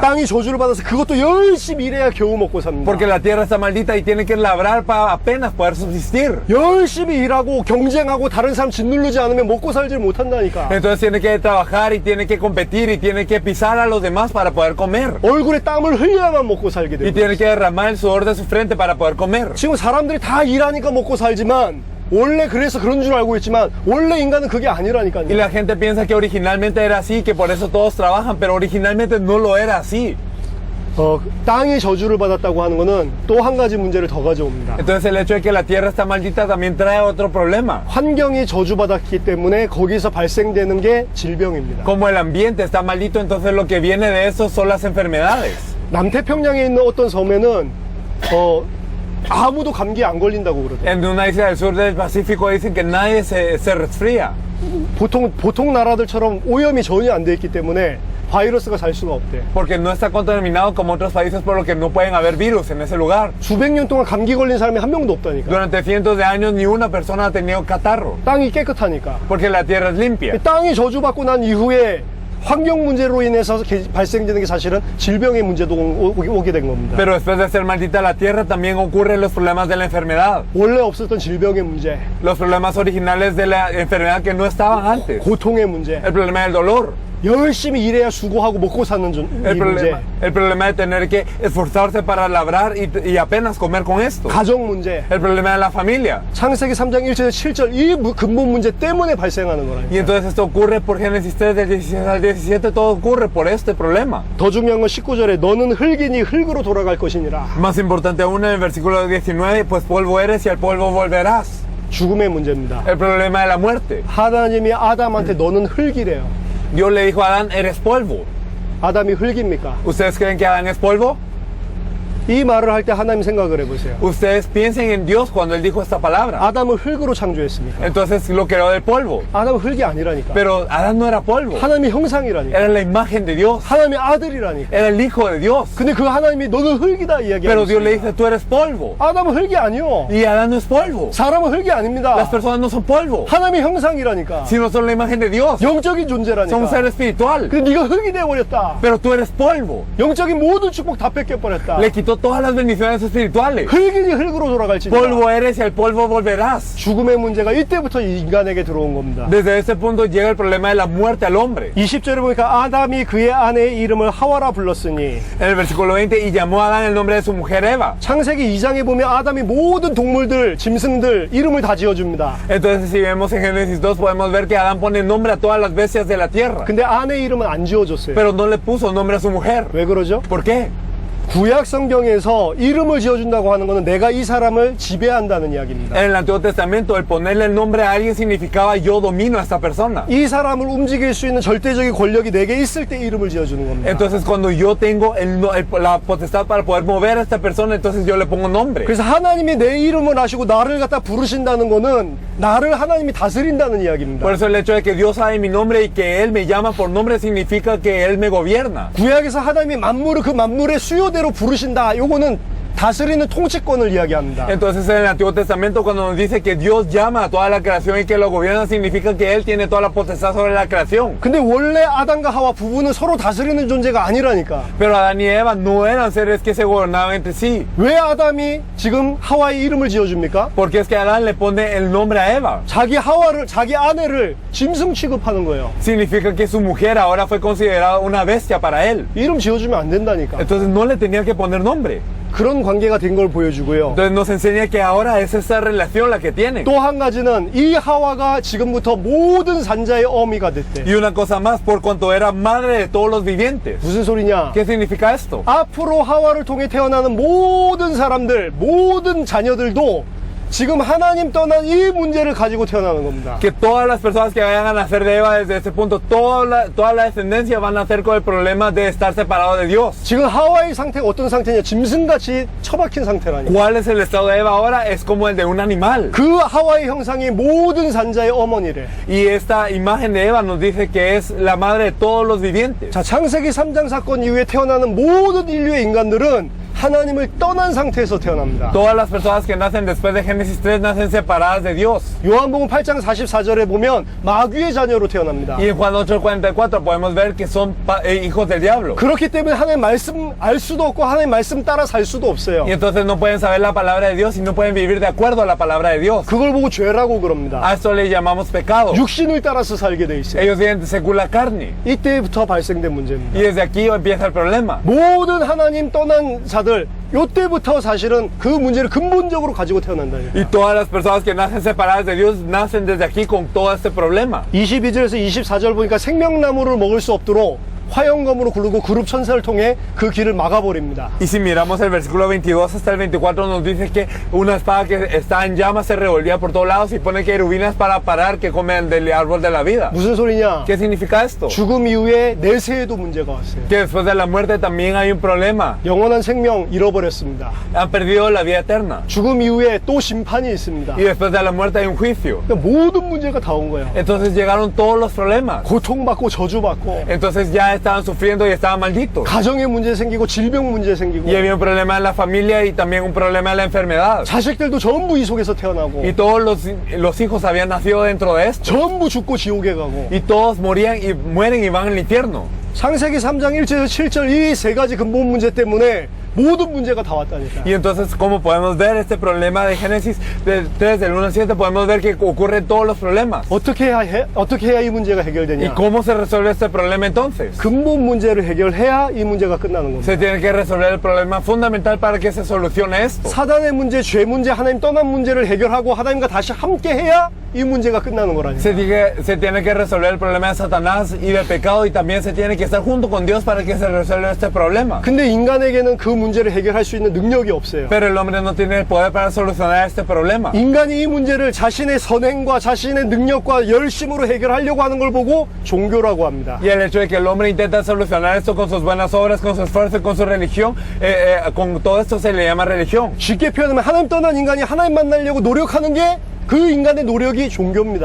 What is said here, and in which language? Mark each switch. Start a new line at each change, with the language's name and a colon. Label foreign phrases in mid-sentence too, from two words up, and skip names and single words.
Korean: 땅이 저주를 받아서 그것도 열심히 일해야 겨우 먹고 삽니다.
Spanish: Porque la tierra está maldita y tiene que labrar para apenas poder subsistir.
Korean: 열심히 일하고 경쟁하고 다른 사람 짓누르지 않으면 먹고 살질 못한다니까.
Spanish: Entonces tiene que trabajar y tiene que competir y tiene que pisar a los demás para poder comer.
Korean: 얼굴에 땀을 흘려야만 먹고 살게
Spanish: Y
Korean: 돼요.
Spanish: tiene que derramar el sudor de su frente para poder comer.
Korean: 지금 사람들이 다 일하니까 먹고 살지만 원래 그래서 그런 줄 알고 있지만 원래 인간은 그게 아니라니까요.
Spanish: Y la gente piensa que originalmente era así, que por eso todos trabajan, pero originalmente no lo era así.
Korean: 땅이 저주를 받았다고 하는 거는 또 한 가지 문제를 더 가져옵니다.
Spanish: Entonces el hecho de que la tierra está maldita también trae otro problema.
Korean: 환경이 저주받았기 때문에 거기서 발생되는 게 질병입니다.
Spanish: Como el ambiente está maldito, entonces lo que viene de eso son las enfermedades.
Korean: 남태평양에 있는 어떤 섬에는 아무도 감기에 안 걸린다고 그러더라고요.
Spanish: En una isla del sur del Pacífico dicen que nadie se resfría.
Korean: 보통 나라들처럼 오염이 전혀 안 돼 있기 때문에 바이러스가 살 수가 없대.
Spanish: Porque no está contaminado como otros países, por lo que no pueden haber virus en ese lugar.
Korean: 수백 년 동안 감기 걸린 사람이 한 명도 없다니까.
Spanish: Durante cientos de años ni una persona ha tenido catarro.
Korean: 땅이 깨끗하니까.
Spanish: Porque la tierra es limpia.
Korean: 땅이 저주받고 난 이후에 환경 문제로 인해서 발생되는 게 사실은 질병의 문제도 오게 된 겁니다.
Spanish: Pero después de ser maldita la tierra también ocurren los problemas de la enfermedad.
Korean: 원래 없었던 질병의 문제,
Spanish: Los problemas originales de la enfermedad que no estaban antes.
Korean: 고통의 문제,
Spanish: El problema del dolor.
Korean: 열심히 일해야 수고하고 먹고 사는 이 문제,
Spanish: El problema de tener que esforzarse para labrar y apenas comer con esto.
Korean: 가정 문제,
Spanish: El problema de la familia.
Korean: 창세기 3장 1절에서 7절 이 근본 문제 때문에 발생하는 거라니까.
Spanish: Y entonces esto ocurre por Génesis 3 del 16 al 17, todo ocurre por este problema.
Korean: 더 중요한 건 19절에 너는 흙이니 흙으로 돌아갈 것이니라.
Spanish: Más importante aún en el versículo 19, pues polvo eres y al polvo volverás.
Korean: 죽음의 문제입니다.
Spanish: El problema de la muerte.
Korean: 하나님이 아담한테 너는 흙이래요.
Spanish: Dios le dijo a Adán, eres polvo.
Korean: 아담이 흙입니까?
Spanish: ¿Ustedes creen que Adán es polvo?
Korean: 이 말을 할 때 하나님 생각을 해보세요.
Spanish: Ustedes piensen en Dios cuando Él dijo esta palabra.
Korean: 아담을 흙으로 창조했습니까?
Spanish: Entonces lo creó del polvo.
Korean: 아담은 흙이 아니라니까.
Spanish: Pero Adán no era polvo.
Korean: 하나님의 형상이라니까.
Spanish: Era la imagen de Dios.
Korean: 하나님의 아들이라니까.
Spanish: Era el hijo de Dios.
Korean: 근데 그 하나님이 너는 흙이다 이야기하고
Spanish: Pero Dios le
Korean: 있습니다.
Spanish: dice, tú eres polvo.
Korean: 아담은 흙이 아니요.
Spanish: Y Adán no es polvo.
Korean: 사람은 흙이 아닙니다.
Spanish: Las personas no son polvo,
Korean: 하나님의 형상이라니까.
Spanish: sino son la imagen de Dios.
Korean: 영적인
Spanish: Son un ser
Korean: 존재라니까.
Spanish: espiritual.
Korean: 근데 네가 흙이 되어버렸다.
Spanish: Pero tú eres polvo.
Korean: 영적인 모든 축복 다 뺏겨버렸다.
Spanish: Le quitó todas las bendiciones espirituales.
Korean: 흙이니 흙으로 돌아갈지니까.
Spanish: Polvo eres y al polvo volverás.
Korean: 죽음의 문제가 이때부터 인간에게 들어온 겁니다.
Spanish: Desde ese punto llega el problema de la muerte al hombre.
Korean: 20절에 보니까 아담이 그의 아내의 이름을 하와라 불렀으니
Spanish: En el versículo 20, y llamó a Adán el nombre de su mujer Eva.
Korean: 창세기 2장에 보면 아담이 모든 동물들, 짐승들 이름을 다 지어줍니다.
Spanish: Entonces, si vemos en Génesis 2, podemos ver que Adán pone nombre a todas las bestias de la tierra.
Korean: 근데 아내 이름은 안 지어줬어요.
Spanish: Pero no le puso nombre a su mujer.
Korean: 왜 그러죠?
Spanish: ¿Por qué?
Korean: 구약 성경에서 이름을 지어준다고 하는 것은 내가 이 사람을 지배한다는 이야기입니다.
Spanish: En el Antiguo Testamento, el ponerle el nombre a alguien significaba yo domino a esta persona.
Korean: 이 사람을 움직일 수 있는 절대적인 권력이 내게 있을 때 이름을 지어주는 겁니다.
Spanish: Entonces, cuando yo tengo la potestad para poder mover a esta persona, entonces yo le pongo nombre.
Korean: 그래서 하나님이 내 이름을 아시고 나를 갖다 부르신다는 거는 나를 하나님이 다스린다는 이야기입니다.
Spanish: Por eso el hecho de que Dios sabe mi nombre y que Él me llama por nombre significa que Él me gobierna.
Korean: 구약에서 하나님이 만물을 그 만물의 수요대로 부르신다. 요거는 다스리는 통치권을 이야기합니다.
Spanish: Entonces en el Antiguo Testamento cuando nos dice que Dios llama a toda la creación y que lo gobierna significa que Él tiene toda la potestad sobre la creación.
Korean: 근데 원래 아담과 하와 부부는 서로 다스리는 존재가 아니라니까.
Spanish: Pero Adán y Eva no eran seres que se gobernaban entre sí.
Korean: 왜 아담이 지금 하와의 이름을 지어줍니까?
Spanish: Porque es que Adán le pone el nombre a Eva.
Korean: 자기 아내를 짐승 취급하는 거예요.
Spanish: Significa que su mujer ahora fue considerada una bestia para él.
Korean: 이름 지어주면 안 된다니까.
Spanish: Entonces no le tenía que poner nombre.
Korean: 그런 관계가 된 걸 보여주고요.
Spanish: Entonces nos enseña que ahora es esa relación la que tienen.
Korean: 또 한 가지는 이 하와가 지금부터 모든 산자의 어미가 됐대.
Spanish: Y una cosa más, por cuanto era madre de todos los vivientes.
Korean: 무슨 소리냐?
Spanish: ¿Qué significa esto?
Korean: 앞으로 하와를 통해 태어나는 모든 사람들, 모든 자녀들도 지금 하나님 떠난 이 문제를 가지고 태어나는 겁니다.
Spanish: Que todas las personas que vayan a nacer de Eva desde ese punto, toda la descendencia van a nacer con el problema de estar separados de Dios.
Korean: 지금 하와의 상태가 어떤 상태냐? 짐승같이 처박힌 상태라니.
Spanish: ¿Cuál es el estado de Eva ahora? Es como el de un animal.
Korean: 그 하와의 형상이 모든 산자의 어머니래.
Spanish: Y esta imagen de Eva nos dice que es la madre de todos los vivientes.
Korean: 자, 창세기 3장 사건 이후에 태어나는 모든 인류의 인간들은 하나님을 떠난 상태에서 태어납니다.
Spanish: Todas las personas que nacen después de Génesis 3 nacen separadas de Dios.
Korean: 요한복음 8장 44절에 보면 마귀의 자녀로 태어납니다.
Spanish: Y en Juan 8:44 podemos ver que son hijos del diablo.
Korean: 그렇기 때문에 하나님 말씀 알 수도 없고 하나님 말씀 따라 살 수도 없어요.
Spanish: Y entonces no pueden saber la palabra de Dios y no pueden vivir de acuerdo a la palabra de Dios.
Korean: 그걸 보고 죄라고 그럽니다.
Spanish: A esto le llamamos pecado.
Korean: 육신을 따라서 살게 돼 있어요.
Spanish: Ellos viven según la carne.
Korean: 이때부터 발생된 문제입니다.
Spanish: Y desde aquí empieza el problema.
Korean: 모든 하나님 떠난 자들 요때부터 사실은 그 문제를 근본적으로 가지고 태어난다니까.
Spanish: Y todas las personas que nacen separadas de Dios nacen desde aquí con todo este problema.
Korean: 22절에서 24절 보니까 생명나무를 먹을 수 없도록 화영검으로 굴르고 그룹 천사를 통해 그 길을 막아버립니다.
Spanish: Y si miramos el versículo 22 hasta el 24 nos dice que una espada que está en llamas se revolvía por todos lados y pone querubinas para parar que comen del árbol de la vida.
Korean: 무슨 소리냐?
Spanish: ¿Qué significa esto?
Korean: 죽음 이후에 내세에도 문제가 왔어요.
Spanish: Que después de la muerte también hay un problema.
Korean: 영원한 생명 잃어버렸습니다.
Spanish: Han perdido la vida eterna.
Korean: 죽음 이후에 또 심판이 있습니다.
Spanish: Y después de la muerte hay un juicio.
Korean: 그러니까 모든 문제가 다 온 거예요.
Spanish: Entonces llegaron todos los problemas.
Korean: 고통받고 저주받고
Spanish: Entonces ya estaban sufriendo y estaban malditos.
Korean: 가정에 문제 생기고 질병 문제 생기고
Spanish: Y había un problema en la familia y también un problema en la enfermedad.
Korean: 자식들도 전부 이 속에서 태어나고
Spanish: Y todos los hijos habían nacido dentro de esto.
Korean: 전부 죽고 지옥에 가고
Spanish: Y todos morían y mueren y van al infierno.
Korean: 창세기 3장 1절에서 7절 이 세 가지 근본 문제 때문에 모든 문제가 다 왔다니까.
Spanish: Y entonces, como podemos ver este problema de Génesis del 3 del 1 al 7, podemos ver que ocurren todos los problemas.
Korean: 어떻게 해야 이 문제가
Spanish: ¿Y
Korean: 해결되냐?
Spanish: cómo se resuelve este problema entonces?
Korean: 근본 문제를 해결해야 이 문제가 끝나는 겁니다.
Spanish: Se tiene que resolver el problema fundamental para que se solucione esto.
Korean: 사단의 문제, 죄 문제, 하나님 떠난 문제를 해결하고 하나님과 다시 함께 해야 이 문제가 끝나는 거라니까.
Spanish: Se tiene que resolver el problema de Satanás y del pecado y también se tiene que estar junto con Dios para que se resuelva este problema.
Korean: 근데 인간에게는 그 문제를 해결할 수 있는 능력이 없어요.
Spanish: Pero el hombre no tiene el poder para solucionar este problema.
Korean: 인간이 이 문제를 자신의 선행과 자신의 능력과 열심으로 해결하려고 하는 걸 보고 종교라고 합니다.
Spanish: Y el hecho de que el hombre intenta solucionar esto con sus buenas obras, con su esfuerzo y con su religión, con todo esto se le llama religión.
Korean: 쉽게 표현하면 하나님 떠난 인간이 하나님 만나려고 노력하는 게 그 인간의 노력이 종교입니다.